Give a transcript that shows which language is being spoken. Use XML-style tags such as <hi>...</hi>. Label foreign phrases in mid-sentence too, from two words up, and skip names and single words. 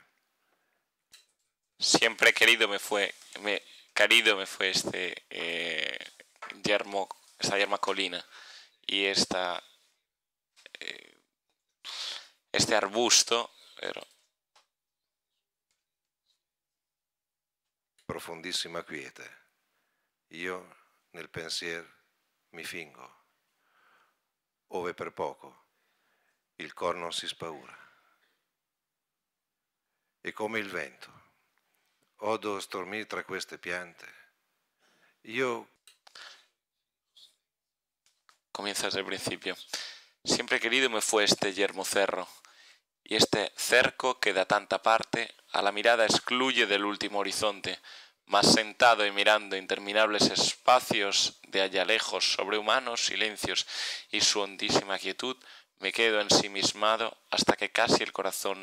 <es>Siempre querido me fue este esta yerma colina y este arbusto.</es> <it>Profondissima quiete. Io nel pensiero mi fingo, ove per poco il cor non si spaura. E come il vento, odo stormir tra queste piante. Io</it> <es>Comienza desde el principio. Siempre querido me fue este yermo cerro, y este cerco que da tanta parte, a la mirada excluye del último horizonte, mas sentado y mirando interminables espacios de allá lejos, sobrehumanos silencios y su hondísima quietud, me quedo ensimismado hasta que casi el corazón</es>